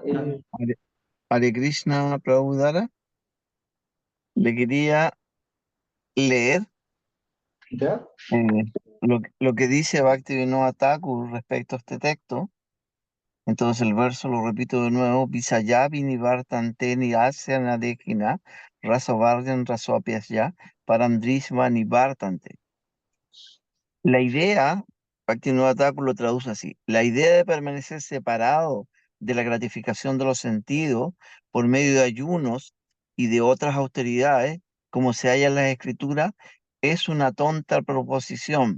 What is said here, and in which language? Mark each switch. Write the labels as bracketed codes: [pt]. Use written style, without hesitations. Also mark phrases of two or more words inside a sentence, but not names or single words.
[sa] Hare Hare Krishna Prabhupada, [es] le quería leer ya, lo que dice Bhaktivinoda Thakur respecto a este texto. Entonces el verso lo repito de nuevo: [sa] Visayavi nivartante nirasya nadekina rasovarjan rasoapyasya paramdrisva nivartante. [es] La idea, Bhaktivinoda Thakur lo traduce así: la idea de permanecer separado de la gratificación de los sentidos por medio de ayunos y de otras austeridades, como se halla en las escrituras, es una tonta proposición.